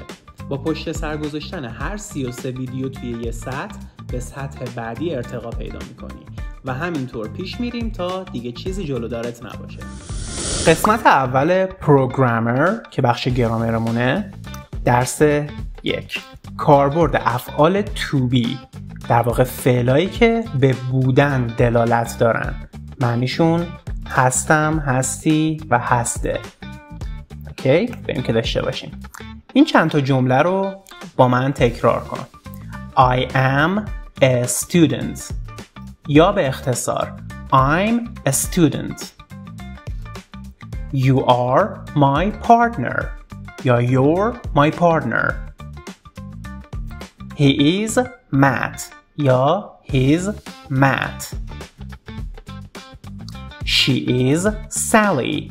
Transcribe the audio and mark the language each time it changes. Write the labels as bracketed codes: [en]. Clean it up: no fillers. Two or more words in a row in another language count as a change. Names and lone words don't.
[fa] با پشت سر گذاشتن هر 33 ویدیو توی یه سطح به سطح بعدی ارتقا پیدا میکنی و همینطور پیش میریم تا دیگه چیزی جلودارت نباشه. قسمت اول پروگرامر که بخش گرامرمونه، درس 1. کاربرد افعال [en] to be، [fa] در واقع فعلایی که به بودن دلالت دارن. معنیشون هستم، هستی و هسته. اوکی؟ بریم که داشته باشیم. این چند تا جمله رو با من تکرار کن. [en] I am a student. [fa] یا به اختصار [en] I'm a student. You are my partner. یا you're my partner. He is Matt. یا he's Matt. She is Sally.